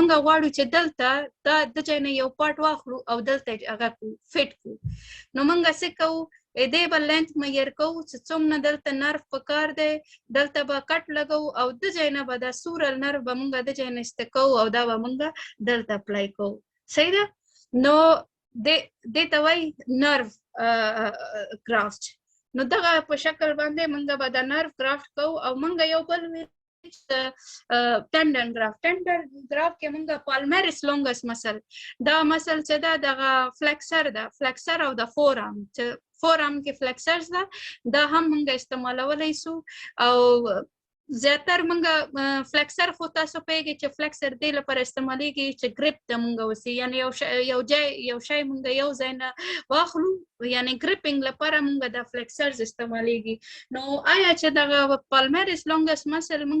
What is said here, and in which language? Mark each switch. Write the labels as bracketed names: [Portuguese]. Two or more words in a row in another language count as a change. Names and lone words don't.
[Pashto] غواړو چې دلته دا د ځای نه یو پارت واخلو او دلته هغه فټ کو نو مونږ څه کوو دې بل [English] length measure [Pashto] کوو چې څومره دلته نرف پکار دی دلته به کټ لګو او د ځای نه به دا [English] sural nerve [Pashto] به مونږ د ځای نه استکو او دا به مونږ دلته اپلای کوو صحیح ده نو دې ته وایي [English] nerve graft [Pashto] نو دغه په شکل باندې مونږ به دا [English] nerve graft [Pashto] کوو او مونږ یو بل [English] tendon graft [Pashto] کې مونږ [English] palmaris longus muscle [Pashto] دا مسل چې دا دغه فلکسر او د فورارم چې فورارم کې فلکسرز دا هم مونږ استعمالولای شو او زیاتر مونږ فلکسر خو تاسو پیږي چې فلکسر دی لپاره استعمالېږي چې ګریپ ته مونږ وسی یعنی یو شی مونږ یو ځای نه واخلو یعنی ګریپینګ لپاره مونږ د فلکسرز استعمالېږي نو آیا چې دغه [English] palmaris longus muscle [Pashto] مونږ